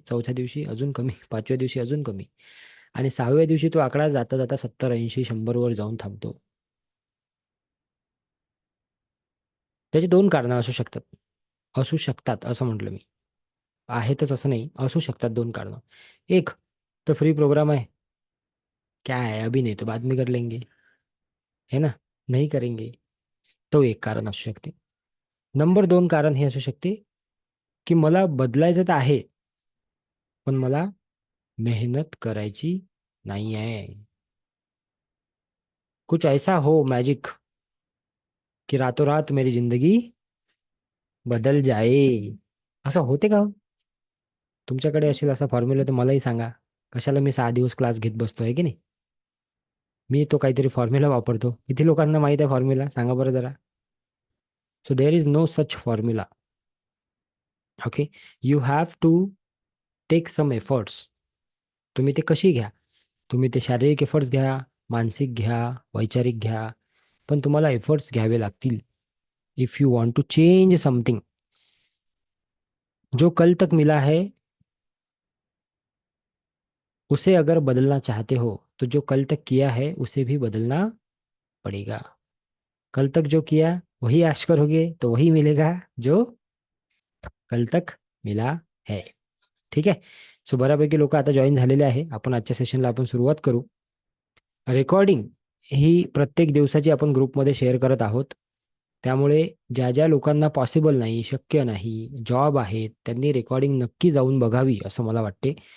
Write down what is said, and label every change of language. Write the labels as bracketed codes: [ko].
[mr] चौथ्या दिवशी अजून कमी. पाचव्या दिवशी अजून कमी. आणि 6व्या दिवशी तो आकडा जाता जाता 70, 80, 100 वर जाऊन थांबतो. त्याची दोन कारणं असू शकतात. असू शकतात असं म्हटलं मी. आहेतच असं नाही, असू शकतात दोन कारणं. [hi] एक तर फ्री प्रोग्राम है, क्या है अभी नहीं तो बाद में कर लेंगे, है ना. नहीं करेंगे. [mr] तो एक कारण असू शकते. नंबर दोन कारण हे असू शकते की मला बदलायचं तर आहे, पण मला मेहनत करायची नाही आहे. [hi] कुछ ऐसा हो मॅजिक की रातों रात मेरी जिंदगी बदल जाए. [mr] असं होते का हो? तुमच्याकडे असेल असा फॉर्म्युला तर मलाही सांगा. कशाला मी 6 दिवस क्लास घेत बसतो आहे की नाही. मी तो काहीतरी फॉर्म्युला वापरतो. किती लोकांना माहित आहे फॉर्म्युला? सांगा बरं जरा. [en] So there is no such formula. Okay. You have to take some efforts. [mr] तुम्ही ते कशी घ्या. तुम्ही ते शारीरिक एफर्ट्स घ्या, मानसिक घ्या, वैचारिक घ्या, पण तुम्हाला एफर्ट्स घ्यावे लागतील. [en] If you want to change something. [hi] जो कल तक मिला है उसे अगर बदलना चाहते हो तो जो कल तक किया है उसे भी बदलना पड़ेगा. कल तक जो किया वही ऐश करोगे तो वही मिलेगा जो कल तक मिला है. [mr] ठीक आहे. सो बऱ्यापैकी लोक आता जॉईन झालेले आहे. आपण आजच्या सेशनला आपण सुरुवात करू. रेकॉर्डिंग ही प्रत्येक दिवसाची आपण ग्रुपमध्ये शेअर करत आहोत. त्यामुळे ज्या ज्या लोकांना पॉसिबल नाही, शक्य नाही, जॉब आहेत, त्यांनी रेकॉर्डिंग नक्की जाऊन बघावी असं मला वाटते.